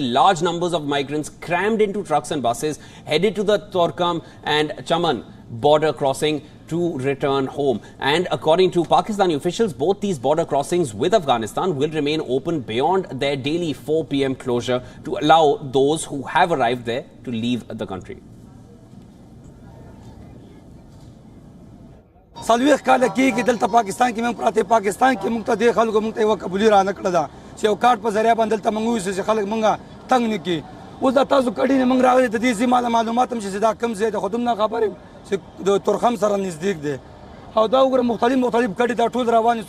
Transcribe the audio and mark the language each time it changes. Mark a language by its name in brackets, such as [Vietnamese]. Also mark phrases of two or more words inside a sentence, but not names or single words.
[English] Large numbers of migrants crammed into trucks and buses, headed to the Torkam and Chaman border crossing to return home. And according to Pakistani officials, both these border crossings with Afghanistan will remain open beyond their daily 4 p.m. closure to allow those who have arrived there to leave the country. [Pashto] سالويخ کاله کېږي دلته پاکستان کې موږ پراته پاکستان کې موږ ته د خلکو موږ ته یوه قبولي را نه کړه ده چې یو کارت په ذریعه باندې دلته موږ وویسو چې خلک موږ تنګ نه کړي. اوس د تاسو کډې نه موږ راغلي د دې ځای معلومات هم چې دا کوم ځای دی خو دومره خبر یم چې د تورخم سره نزدیک دی او دا وګوره مختلف کډې دا ټول روان دي.